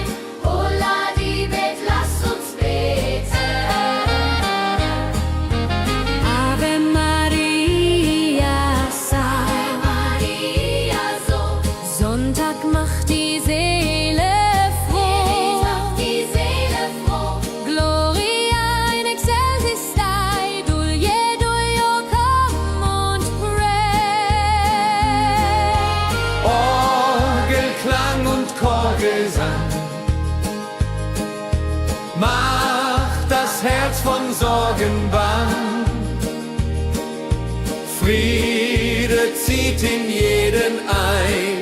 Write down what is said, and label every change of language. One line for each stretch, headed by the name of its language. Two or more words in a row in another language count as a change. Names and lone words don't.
German: Holla die Bet, lasst uns beten.
Latin: Ave Maria, Ave Maria,
German: so. Sonntag macht die Seele froh. Die Seele froh.
Latin: Gloria in excelsis Dei, Dulio,
English: come und pray.
German: Orgelklang und Chorgesang macht das Herz von Sorgen bang. Friede zieht in jeden ein.